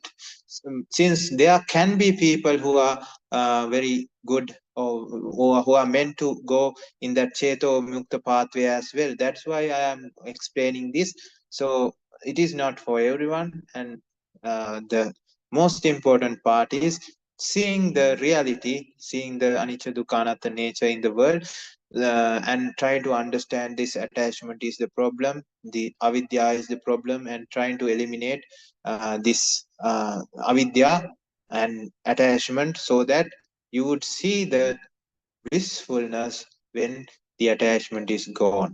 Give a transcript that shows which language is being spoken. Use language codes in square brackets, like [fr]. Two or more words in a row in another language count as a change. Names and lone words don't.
[en] Since there can be people who are very good, or who are meant to go in that [pi] Cheto Vimukta [en] pathway as well. That's why I am explaining this. So it is not for everyone. And the most important part is seeing the reality, seeing the [pi] anicca dukkha anatta [en] nature in the world, and try to understand this attachment is the problem, the avidya is the problem, and trying to eliminate this avidya and attachment, so that you would see the blissfulness when the attachment is gone.